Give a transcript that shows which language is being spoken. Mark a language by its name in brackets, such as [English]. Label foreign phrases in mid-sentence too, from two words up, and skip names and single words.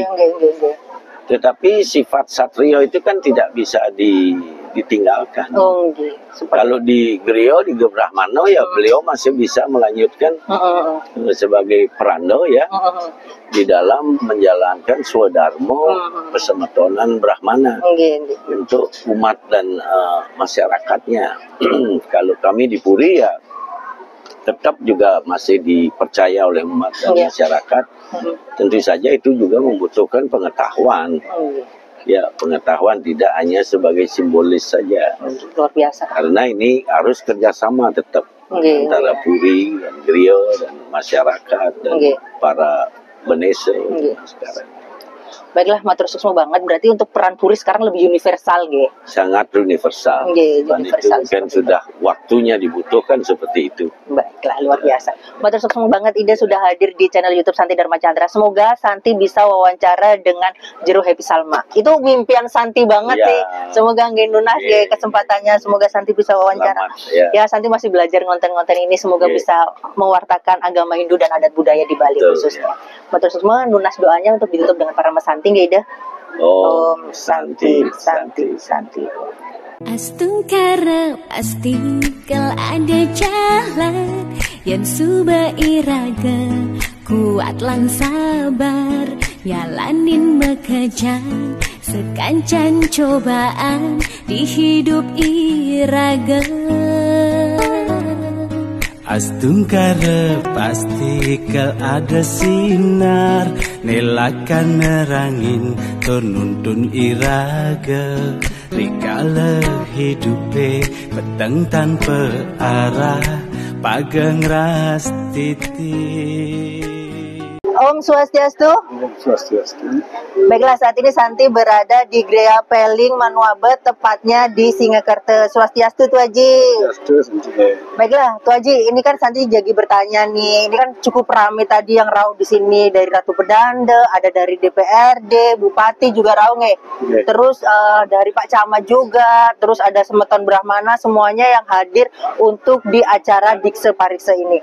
[Indonesian] Tetapi sifat satrio itu kan tidak bisa ditinggalkan. Kalau di Griyo, di Gebrahmano ya beliau masih bisa melanjutkan sebagai perando ya di dalam menjalankan swadharma persemetonan Brahmana untuk umat dan masyarakatnya. Kalau kami di Puri ya tetap juga masih dipercaya oleh umat dan masyarakat. Tentu saja itu juga membutuhkan pengetahuan. Ya, pengetahuan tidak hanya sebagai simbolis saja. Luar biasa. Karena ini harus kerjasama tetap antara Puri dan Griyo dan masyarakat dan para Benese sekarang. Baiklah, [Balinese] matur suksma banget. [Indonesian] Berarti untuk peran Puri sekarang lebih universal, sangat universal. Universal itu kan sudah waktunya dibutuhkan seperti itu. Baiklah, luar biasa. [Balinese] Matur suksma banget [Indonesian] Ida sudah hadir di channel YouTube Santi Dharma Chandra. Semoga Santi bisa wawancara dengan Jero Happy Salma. Itu mimpian Santi banget sih. Semoga nggak lunas kesempatannya. Semoga Santi bisa wawancara. Ya, Santi masih belajar konten-konten ini. Semoga bisa mewartakan agama Hindu dan adat budaya di Bali khususnya. [Balinese] Matur suksma, [Indonesian] lunas doanya untuk ditutup dengan para Mas Santi, Ida. Om Santi Santi Santi. [Balinese] Astungkara pasti kal ada jalan yang suba iraga kuat lang sabar jalanin bekerja sekancan cobaan di hidup iraga. Astungkara pasti kal ada sinar nelakan nerangin tununtun iraga rikala hidupe petang tanpa arah pageng ras titi. [Indonesian] Om Swastiastu. Om Swastiastu. Baiklah, saat ini Santi berada di Gria Peling Manuabe, tepatnya di Singakerta. Swastiastu, Tu Haji. Swastiastu, Santi. Baiklah, Tu Haji, ini kan Santi jadi bertanya nih. Ini kan cukup ramai tadi yang rau di sini, dari Ratu Pedanda, ada dari DPRD, Bupati juga rau nge. Yeah. Terus dari Pak Camat juga, terus ada Semeton Brahmana, semuanya yang hadir untuk di acara Dikse Pariksa ini.